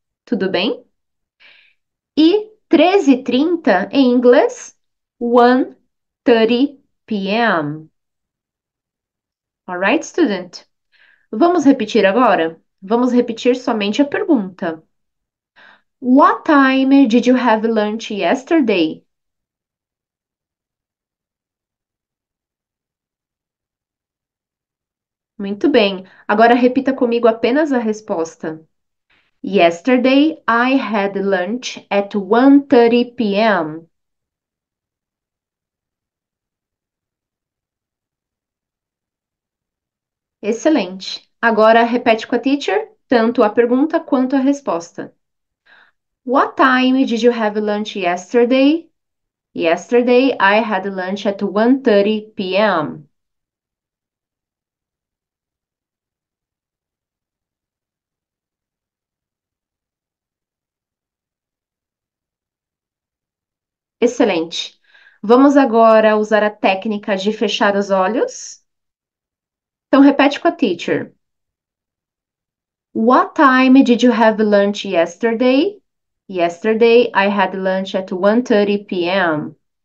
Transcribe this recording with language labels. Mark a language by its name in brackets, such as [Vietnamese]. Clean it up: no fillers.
[Portuguese] Tudo bem? E 13h30 em inglês, [English] 1:30 p.m. Alright, student? [Portuguese] Vamos repetir agora? Vamos repetir somente a pergunta. [English] What time did you have lunch yesterday? [Portuguese] Muito bem. Agora repita comigo apenas a resposta. [English] Yesterday I had lunch at 1:30 p.m. [Portuguese] Excelente. Agora repete com a teacher tanto a pergunta quanto a resposta. [English] What time did you have lunch yesterday? Yesterday I had lunch at 1:30 p.m. [Portuguese] Excelente. Vamos agora usar a técnica de fechar os olhos? Então, repete com a teacher. [English] What time did you have lunch yesterday? Yesterday, I had lunch at 1:30 p.m.